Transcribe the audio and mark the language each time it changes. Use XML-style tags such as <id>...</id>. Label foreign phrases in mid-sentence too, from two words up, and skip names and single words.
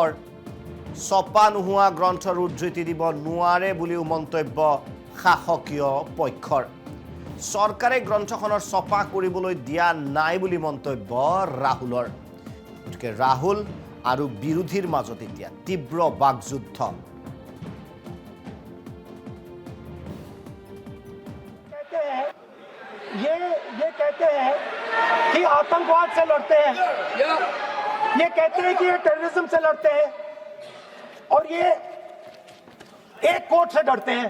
<as>ছপা নোহোৱা গ্ৰন্থৰ উদ্ধৃতি দিব নোৱাৰে বুলিও মন্তব্য শাসকীয় পক্ষৰ। চৰকাৰে গ্ৰন্থখনৰ ছপা কৰিবলৈ দিয়া নাই বুলি মন্তব্য ৰাহুলৰ। গতিকে ৰাহুল আৰু বিৰোধীৰ মাজত এতিয়া তীব্ৰ বাকযুদ্ধ।</as> <hi>ये कहते हैं कि आतंकवाद से लड़ते हैं, ये कहते हैं कि ये टेररिज्म से लड़ते हैं, और ये एक कोर्ट से डरते हैं।</hi>